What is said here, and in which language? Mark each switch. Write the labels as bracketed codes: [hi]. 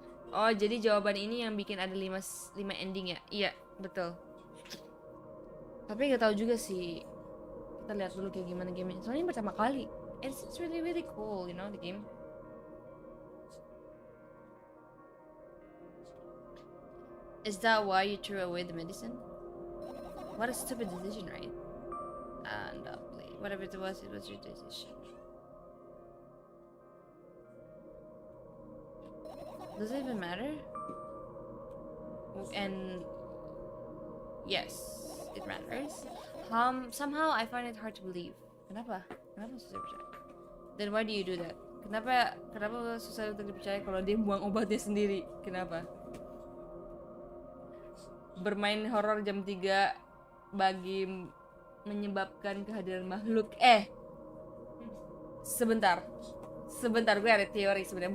[id] Oh, jadi jawaban ini yang bikin ada 5 ending ya? Iya, betul. Tapi gak tahu juga sih. Kita lihat dulu kayak gimana gamenya. Soalnya ini pertama kali. [en] It's really cool, you know, the game. Is that why you threw away the medicine? What a stupid decision, right? And whatever it was your decision. Does it even matter? And yes, it matters. Somehow I find it hard to believe. [id] Kenapa susah percaya? [en] Then why do you do that? [id] Kenapa susah untuk dipercaya kalau dia buang obatnya sendiri? Kenapa? Bermain horor jam 3 bagi menyebabkan kehadiran makhluk. Sebentar, gue ada teori sebenarnya.